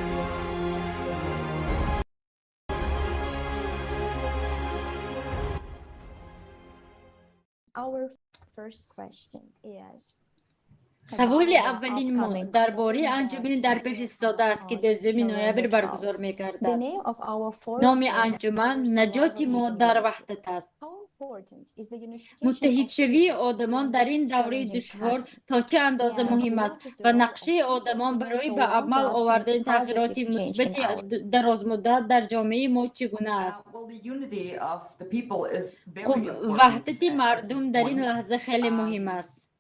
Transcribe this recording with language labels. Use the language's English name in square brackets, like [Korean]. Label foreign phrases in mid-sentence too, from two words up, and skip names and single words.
[Persian] سوال اولین ما درباره انجمنی در پیش ایستاده است که 12 نوامبر برگزار می‌گردد. نام انجمن نجات ما در وحدت است. [Tajik] муттаҳидшавии одамон дар ин давраи душвор то чӣ андоза муҳим аст ва нақшаи одамон барои ба амал овардани тағйироти мусбати дарозмуддат дар ҷомеаи мо чӣ гуна аст? Хуб, ваҳдати мардум дар ин лаҳза хеле муҳим аст.